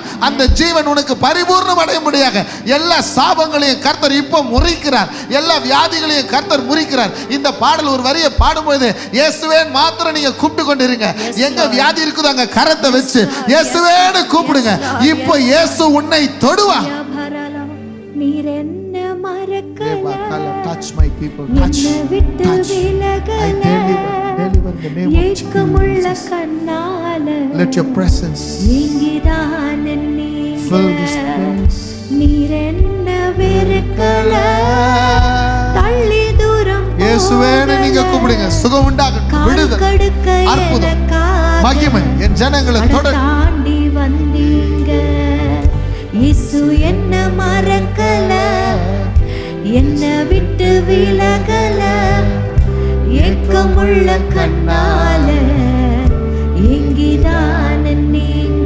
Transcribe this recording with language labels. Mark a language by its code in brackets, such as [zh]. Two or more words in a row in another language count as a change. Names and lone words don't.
[ta] அந்த ஜீவன் உனக்கு பரிபூர்ணம் அடைய முடியாக எல்லா சாபங்களையும் கர்த்தர் இப்போ முறிக்கிறார், எல்லா வியாதிகளையும் கர்த்தர் முறிக்கிறார். இந்த பாடல் ஒரு வரியை பாடும்போது இயேசுவே மாத்திரம் நீங்க கூப்பிட்டு கொண்டிருங்க. எங்க வியாதி இருக்குதோ அங்க கரத்தை வச்சு இயேசுவேன்னு கூப்பிடுங்க. இப்போ இயேசு உன்னை தொடுவார். நீர் என்ன மறக்கல [en] Touch my people. Touch. [ta] என்னை விட்டு [en] Touch. I [ta] விலகல [en] deliver in the name of [ta] ஏக்கமுள்ள [en] Jesus. [ta] கண்ணால [en] Let your presence [ta] நீங்கிதான் [en] fill this place. [ta] நீர் என்ன வெறுக்கல தள்ளி தூரம் இயேசுவேன்னு நீங்க கூப்பிடுங்க. சுகம் உண்டாகட்டும், விடுதல், அற்புதம், மகிமை என் ஜனங்களை தொடர் தாண்டி வந்தீங்க. இயேசு என்ன மறக்கல, என்ன விட்டு விலகல, ஏக்கமுள்ள கண்ணால ஏங்கிதான் நீங்க.